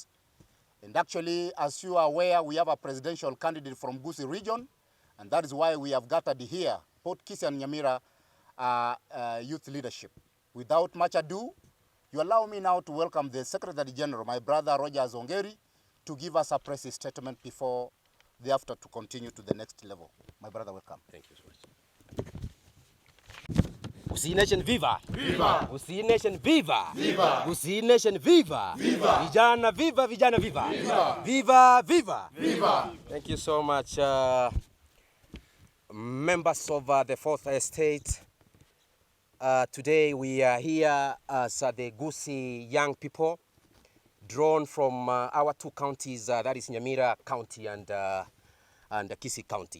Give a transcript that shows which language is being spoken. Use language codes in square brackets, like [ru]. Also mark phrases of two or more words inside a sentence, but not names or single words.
[en] And actually, as you are aware, we have a presidential candidate from Gusii region, and that is why we have gathered here, both Gusii and Nyamira youth leadership. Without much ado, you allow me now to welcome the Secretary General, my brother Roger Zongeri, to give us a press statement before thereafter to continue to the next level. My brother, welcome. Thank you so much. Gusii Nation, viva! Viva! Gusii Nation, viva! Viva! Gusii Nation, viva! Viva! Vijana, viva! Vijana, viva! Viva! Viva! Viva! Viva! Thank you so much, members of the Fourth Estate. Today we are here as the Gusii young people, drawn from our two counties, that is Nyamira County and Gusii County.